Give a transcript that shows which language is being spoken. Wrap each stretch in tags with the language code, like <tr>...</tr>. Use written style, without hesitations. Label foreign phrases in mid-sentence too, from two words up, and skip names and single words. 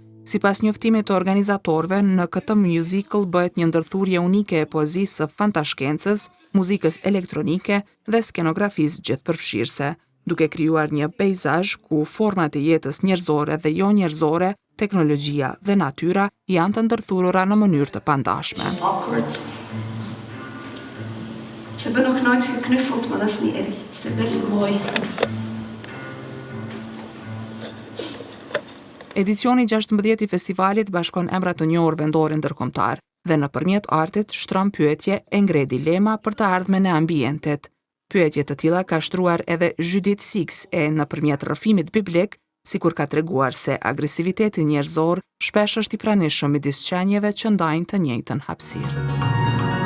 <sq>Sipas njoftimit të organizatorëve, në këtë musical bëhet një ndërthurje unike e poezisë së fantashkencës, muzikës elektronike dhe skenografisë gjithëpërfshirëse, duke krijuar një peizazh ku format e jetës njerëzore dhe jo njerëzore, teknologjia dhe natyra janë të ndërthurura në mënyrë të pandashme.</sq> <nl>Awkward. Ze hebben nog nooit geknuffeld, maar dat is niet erg. Ze is best mooi.</nl> <sq>Edicioni 16 i festivalit bashkon emra të njohur vendore ndërkombëtar dhe nëpërmjet artit shtron pyetje e ngre dilema për të ardhmen e ambientit. Pyetje të tilla ka shtruar edhe Judith Six nëpërmjet rrëfimit biblik, sikur ka treguar se agresiviteti njerëzor shpesh është i pranishëm midis qenieve që ndajnë të njëjtën hapësirë.</sq>